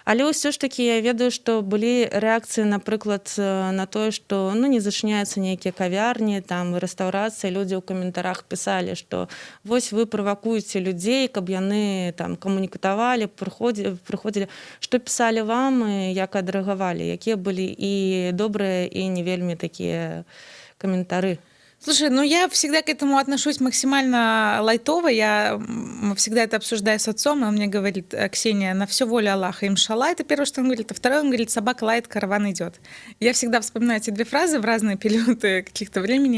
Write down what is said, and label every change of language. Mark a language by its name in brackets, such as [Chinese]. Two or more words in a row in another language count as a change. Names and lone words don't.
[Belarusian] Але ўсё ж такі я ведаю, што былі рэакцыі, напрыклад, на тое, што не зачыняюцца нейкія кавярні, там рэстаўрацыі, людзі ў каментарах пісалі, што вось вы правакуеце людзей, каб яны там камунікавалі, прыходзілі. Што пісалі вам і як адрэагавалі, якія былі і добрыя, і не вельмі такія каментары? [Russian] Слушай, я всегда к этому отношусь максимально лайтово. Я всегда это обсуждаю с отцом, и он мне говорит: Ксения, на все воля Аллаха, иншалла, это первое, что он говорит. А второе, он говорит: собака лает, караван идет. Я всегда вспоминаю эти две фразы в разные периоды каких-то времени.